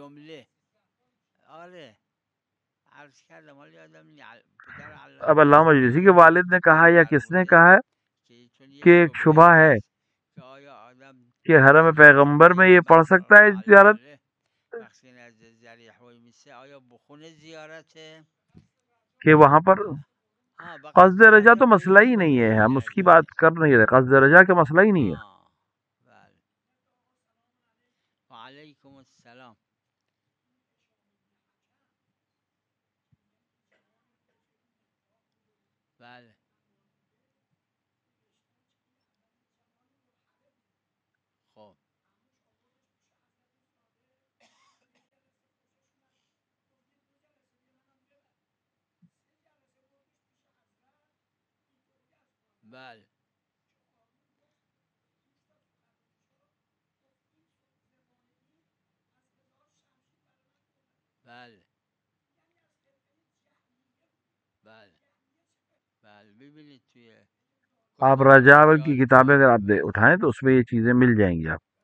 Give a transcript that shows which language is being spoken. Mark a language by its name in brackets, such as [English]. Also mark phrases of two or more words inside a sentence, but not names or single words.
[Urdu] اب علامہ مجلسی کے والد نے کہا یا کس نے کہا ہے کہ ایک شبہ ہے کہ حرم پیغمبر میں یہ پڑھ سکتا ہے زیارت، کہ وہاں پر قصد رجا تو مسئلہ ہی نہیں ہے. ہم اس کی بات کر نہیں رہے، قصد رجا کا مسئلہ ہی نہیں ہے. [Arabic] وعلیکم السلام. [Persian] بله خب بله بله بله بله ببینید توی [Urdu] آپ رجاول کی کتابیں اگر آپ اٹھائیں تو اس میں یہ چیزیں مل جائیں گی آپ.